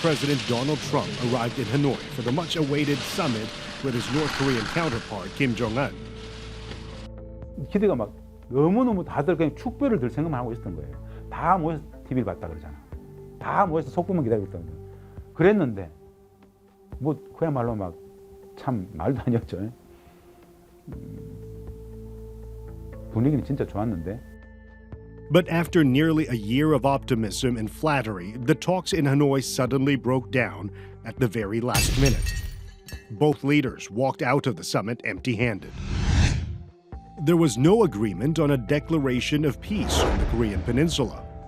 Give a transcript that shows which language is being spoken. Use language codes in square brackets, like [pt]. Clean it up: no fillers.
[en] President Donald Trump arrived in Hanoi for the much-awaited summit with his North Korean counterpart, Kim Jong Un. [ko] 기대가 막 너무너무 다들 그냥 축배를 들 생각만 하고 있었던 거예요. 다 모여서 TV를 봤다 그러잖아. 다 모여서 속보만 기다리고 있던 거예요. 그랬는데 뭐 그야말로 막 참 말도 아니었죠. 분위기는 진짜 좋았는데. [en] But after nearly a year of optimism and flattery, the talks in Hanoi suddenly broke down at the very last minute. Both leaders walked out of the summit empty-handed. There was no agreement on a declaration of peace on the Korean peninsula.